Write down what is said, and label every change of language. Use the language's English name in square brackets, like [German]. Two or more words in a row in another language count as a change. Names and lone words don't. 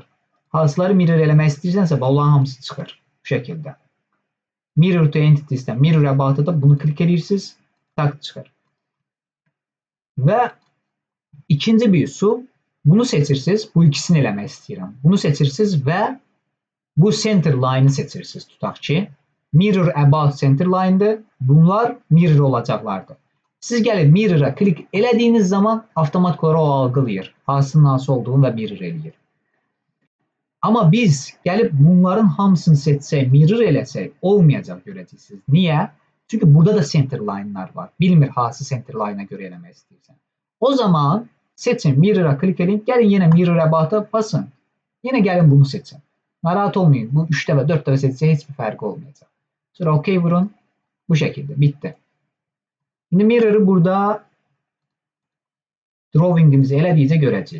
[Azerbaijani] Hansıları mirror eləmək istəyirsənsə, olan hamısı çıxır. Bu şəkildə. [English] Mirror to Entities'dən Mirror About'a [Azerbaijani] da bunu klik edirsiniz. Tak çıxır. Və ikinci bir üsul. Bunu seçirsiniz, bu ikisini eləmək istəyirəm. Bunu seçirsiniz və bu [English] center line-ı [Azerbaijani] seçirsiniz, tutaq ki. [English] Mirror about center line-dır. [Azerbaijani] Bunlar mirror olacaqlardır. Siz gəlib mirror-a klik elədiyiniz zaman avtomatik olaraq o algılayır. Hansının hansı olduğunu və mirror eləyir. Amma biz gəlib bunların hamısını seçsək, mirror eləsək, olmayacaq görəcəksiniz. Niyə? Çünki burada da [English] center line-lar [Azerbaijani] var. Bilmir hansı [English] center line-a [Azerbaijani] görə eləmək istəyirsən. O zaman seçin, mirror'a klik edin. Gəlin yenə [English] mirror about'a [Azerbaijani] basın. Yenə gəlin bunu seçin. Narahat olmayın. Bu 3 dəfə, 4 dəfə seçsə heç bir fərqi olmayacaq. Sonra OK vurun. Bu şəkildə. Bitdi. İndi mirror'ı burada drawing'imizi elədiyicə görəcəyik.